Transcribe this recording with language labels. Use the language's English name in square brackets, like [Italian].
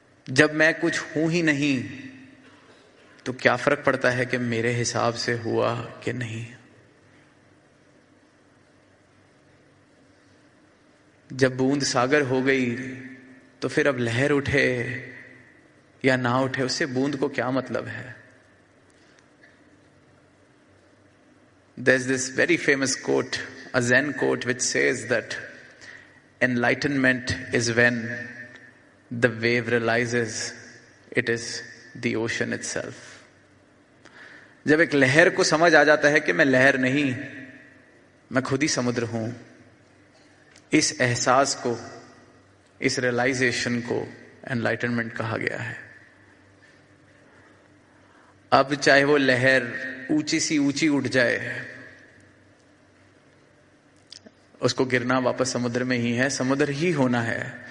[Hindi] जब मैं कुछ हूं ही नहीं तो क्या फर्क पड़ता है कि मेरे हिसाब से हुआ कि नहीं। जब बूंद सागर हो गई तो फिर अब लहर उठे या ना उठे, उससे बूंद को क्या मतलब है। [English] There's this very famous quote, a Zen quote, which says that enlightenment is when the wave realizes it is the ocean itself. [Hindi] जब एक लहर को समझ आ जाता है कि मैं लहर नहीं, मैं खुद ही समुद्र हूं, इस एहसास को, इस रियलाइजेशन को एनलाइटनमेंट कहा गया है। अब चाहे वो लहर ऊंची सी ऊंची उठ जाए, उसको गिरना वापस समुद्र में ही है, समुद्र ही होना है।